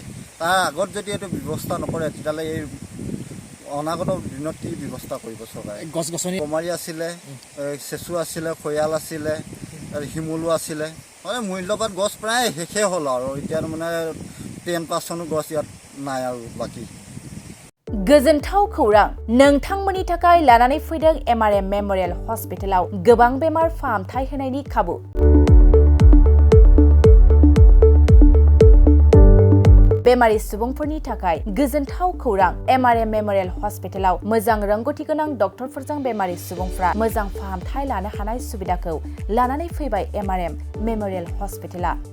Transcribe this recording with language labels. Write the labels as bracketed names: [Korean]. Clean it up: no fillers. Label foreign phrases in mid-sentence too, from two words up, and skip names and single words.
[Assamese] তাৰ আগত যদি এইটো ব্যৱস্থা নকৰে তেতিয়াহ'লে এই অনাগত দিনত কি ব্যৱস্থা কৰিব চৰকাৰে? গছ-গছনি কমাৰি আছিলে, চেচু আছিলে, খৈয়াল আছিলে, শিমলু আছিলে, মূল্যৱান গছ প্ৰায় শেষেই হ'ল আৰু এতিয়া 10% গছ ইয়াত নাই আৰু বাকী। [Bodo] गोजोनथाव खौरां, नोंथांमोननि थाखाय लानानै फैदों MRM मेमोरियल हस्पिटालाव गोबां बेमार फाहामथाय होनायनि खाबु। बेमारि सुबुंफोरनि थाखाय गोजोनथाव खौरां, MRM मेमोरियल हस्पिटालाव मोजां रोंगौथि गोनां डक्टरफोरजों बेमारि सुबुंफ्रा मोजां फाहामथाय लानो हानाय सुबिदाखौ लानानै फैबाय MRM मेमोरियल हस्पिटाला।